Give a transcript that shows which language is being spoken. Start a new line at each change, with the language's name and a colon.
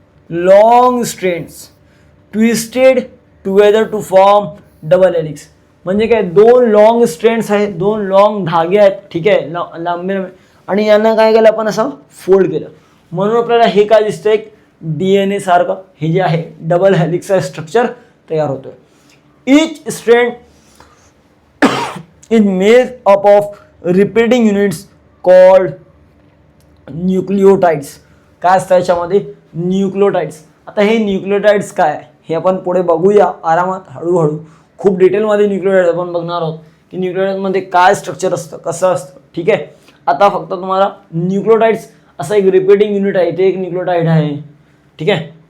English: Long strands twisted together to form double helix.
Marathi: म्हणजे काय, दोन लॉंग स्ट्रेंड्स आहेत, दोन लॉंग धागे आहेत, ठीक आहे, लांबे आणि यांना काय केलं आपण, असं फोल्ड केलं. म्हणून आपल्याला हे काय दिसतं, एक DNA सारखं हे जे आहे डबल हेलिक्सचा स्ट्रक्चर तयार होतोय.
English: Each strand is made up of repeating units called nucleotides.
Marathi: काय असतं याच्यामध्ये, न्यूक्लिओटाइड्स. आता हे न्यूक्लिओटाइड्स काय हे आपण पुढे बघूया आरामात, हळूहळू. खूप डिटेलमध्ये न्यूक्लिओटाइड्स आपण बघणार आहोत की न्यूक्लिओटाइड्समध्ये काय स्ट्रक्चर असतं, कसं असतं, ठीक आहे. आता फक्त तुम्हाला न्यूक्लिओटाइड्स असं एक रिपीटिंग युनिट आहे, इथे एक न्यूक्लिओटाइड आहे, ठीक आहे.